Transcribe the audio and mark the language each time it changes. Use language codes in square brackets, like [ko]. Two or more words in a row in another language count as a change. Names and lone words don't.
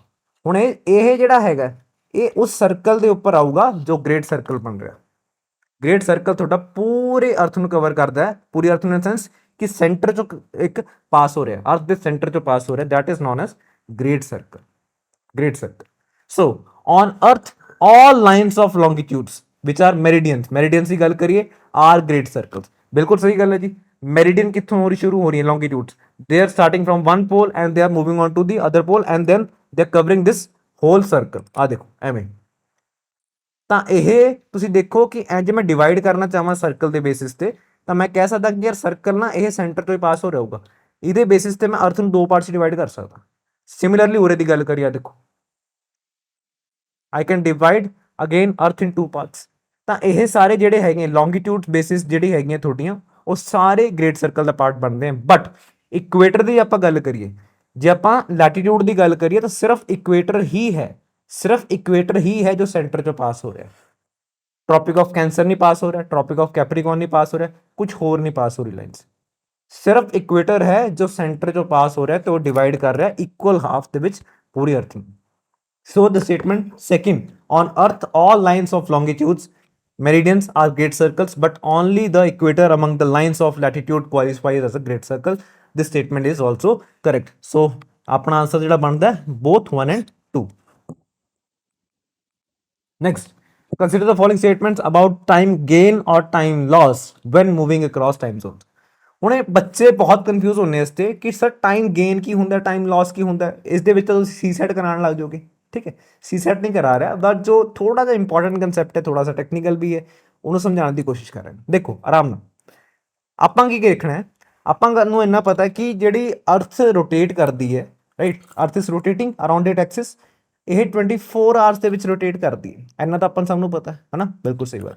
[pa] ਹੁਣ ਇਹ ਜਿਹੜਾ ਹੈਗਾ, ਇਹ ਉਸ ਸਰਕਲ ਦੇ ਉੱਪਰ ਆਊਗਾ ਜੋ [en] great circle [pa] ਬਣ ਰਿਹਾ। [en] great circle [pa] ਤੁਹਾਡਾ ਪੂਰੇ ਅਰਥ ਨੂੰ ਕਵਰ ਕਰਦਾ ਹੈ, ਪੂਰੀ ਅਰਥ [en] in sense [pa] ਕਿ ਸੈਂਟਰ ਚੋਂ ਇੱਕ ਪਾਸ ਹੋ ਰਿਹਾ, ਅਰਥ ਦੇ ਸੈਂਟਰ ਚੋਂ ਪਾਸ ਹੋ ਰਿਹਾ, [en] that is known as great circle. So on earth all lines of longitudes which are meridians [pa] ਦੀ ਗੱਲ ਕਰੀਏ [en] are great circles। [pa] ਬਿਲਕੁਲ ਸਹੀ ਗੱਲ ਹੈ ਜੀ। ਮੈਰੀਡੀਅਨ ਕਿੱਥੋਂ ਹੋ ਰਹੀ, ਸ਼ੁਰੂ ਹੋ ਰਹੀ ਹੈ [en] longitudes, they are starting from one pole and they are moving on to the other pole and then they are covering this whole circle। [pa] ਆ ਦੇਖੋ ਐਵੇਂ। ਤਾਂ ਇਹ ਤੁਸੀਂ ਦੇਖੋ ਕਿ ਜੇ ਮੈਂ ਡਿਵਾਈਡ ਕਰਨਾ ਚਾਹਾਂ ਸਰਕਲ ਦੇ ਬੇਸਿਸ ਤੇ, ਤਾਂ ਮੈਂ ਕਹਿ ਸਕਦਾ ਕਿ ਯਾਰ ਸਰਕਲ ਨਾ ਇਹ ਸੈਂਟਰ ਤੋਂ ਹੀ ਪਾਸ ਹੋ ਰਿਹਾ ਹੋਊਗਾ। ਇਹਦੇ ਬੇਸਿਸ ਤੇ ਮੈਂ ਅਰਥ ਨੂੰ 2 ਪਾਰਟਸ ਡਿਵਾਈਡ ਕਰ ਸਕਦਾ। ਸਿਮਿਲਰਲੀ ਉਰੇ ਦੀ ਗੱਲ ਕਰੀਏ, ਆ ਦੇਖੋ, [en] I can divide again earth in 2 parts। [pa] ਤਾਂ ਇਹ ਸਾਰੇ ਜਿਹੜੇ ਹੈਗੇ [en] longitude basis [pa] ਜਿਹੜੀ ਹੈਗੀਆਂ ਤੁਹਾਡੀਆਂ, ਉਹ ਸਾਰੇ [en] great circle [pa] ਦਾ ਪਾਰਟ ਬਣਦੇ ਆ। ਬਟ ਇਕੁਏਟਰ ਦੀ ਆਪਾਂ ਗੱਲ ਕਰੀਏ, ਜੇ ਆਪਾਂ ਲੈਟੀਟਿਊਡ ਦੀ ਗੱਲ ਕਰੀਏ, ਤਾਂ ਸਿਰਫ ਇਕੁਏਟਰ ਹੀ ਹੈ ਜੋ ਸੈਂਟਰ ਚੋਂ ਪਾਸ ਹੋ ਰਿਹਾ। ਟ੍ਰੋਪਿਕ ਆਫ ਕੈਂਸਰ ਨਹੀਂ ਪਾਸ ਹੋ ਰਿਹਾ, ਟ੍ਰੋਪਿਕ ਆਫ ਕੈਪਰੀਕॉर्न ਨਹੀਂ ਪਾਸ ਹੋ ਰਿਹਾ, ਕੁਝ ਹੋਰ ਨਹੀਂ ਪਾਸ ਹੋ ਰਹੀ ਲਾਈਨਸ। ਸਿਰਫ ਇਕੁਏਟਰ ਹੈ ਜੋ ਸੈਂਟਰ ਚੋਂ ਪਾਸ ਹੋ ਰਿਹਾ ਤੇ ਉਹ ਡਿਵਾਈਡ ਕਰ ਰਿਹਾ [en] equal half [pa] ਦੇ ਵਿੱਚ ਪੂਰੀ ਅਰਥ ਨੂੰ। [en] So the statement second, on earth all lines of longitudes meridians are great circles, but only the equator among the lines of latitude qualifies as a great circle। This statement is also correct। [pa] So ਅਪਣਾ ਆਂਸਰ ਜਿਹੜਾ ਬਣਦਾ [en] both 1 and 2। Next, consider the following statements about time gain or time loss when moving across time zones। [pa] ਹੁਣ ਇਹ ਬੱਚੇ ਬਹੁਤ ਕਨਫਿਊਜ਼ ਹੁੰਦੇ ਇਸ ਤੇ ਕਿ ਸਰ [en] time gain [pa] ਕੀ ਹੁੰਦਾ, [en] time loss [pa] ਕੀ ਹੁੰਦਾ। ਇਸ ਦੇ ਵਿੱਚ ਤਾਂ ਤੁਸੀਂ ਸੀ ਸੈਟ ਕਰਾਉਣ ਲੱਗ ਜਾਓਗੇ, ਠੀਕ ਹੈ। ਸੀ ਸੈਟ ਨਹੀਂ ਕਰਾ ਰਿਹਾ, ਬਟ ਜੋ ਥੋੜਾ ਜਿਹਾ [en] important concept [pa] ਹੈ, ਥੋੜਾ ਜਿਹਾ ਟੈਕਨੀਕਲ ਵੀ ਹੈ, ਉਹਨੂੰ ਸਮਝਾਉਣ ਦੀ ਕੋਸ਼ਿਸ਼ ਕਰ ਰਹੇ ਹਾਂ। ਦੇਖੋ ਆਰਾਮ ਨਾਲ, ਆਪਾਂ ਕੀ ਦੇਖਣਾ ਹੈ, ਆਪਾਂ ਨੂੰ ਇੰਨਾ ਪਤਾ ਕਿ ਜਿਹੜੀ ਅਰਥ ਰੋਟੇਟ ਕਰਦੀ ਹੈ, ਰਾਈਟ, [en] earth is rotating around it axis, [pa] ਇਹ 24 ਆਵਰਸ ਦੇ ਵਿੱਚ ਰੋਟੇਟ ਕਰਦੀ ਹੈ, ਇੰਨਾ ਤਾਂ ਆਪਾਂ ਸਭ ਨੂੰ ਪਤਾ ਹੈ ਨਾ, ਬਿਲਕੁਲ ਸਹੀ ਗੱਲ।